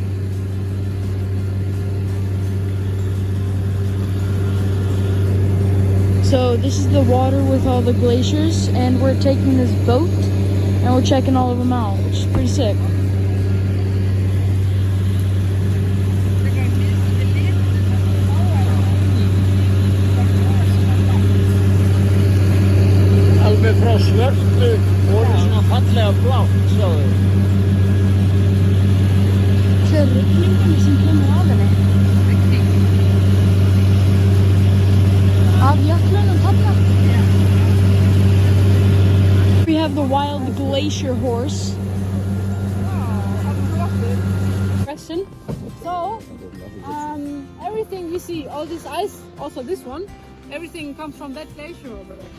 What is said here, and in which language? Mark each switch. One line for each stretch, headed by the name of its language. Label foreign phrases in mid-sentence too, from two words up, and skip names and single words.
English: So this is the water with all the glaciers, and we're taking this boat and we're checking all of them out, which is pretty sick.
Icelandic: Alveg frá svörtu og svona fallega blátt, sjáðu. Sem kemur af henni. Af jöklunum þarna.
English: We have the wild glacier horse. Question. So, everything you see, all this ice, also this one, everything comes from that glacier over there.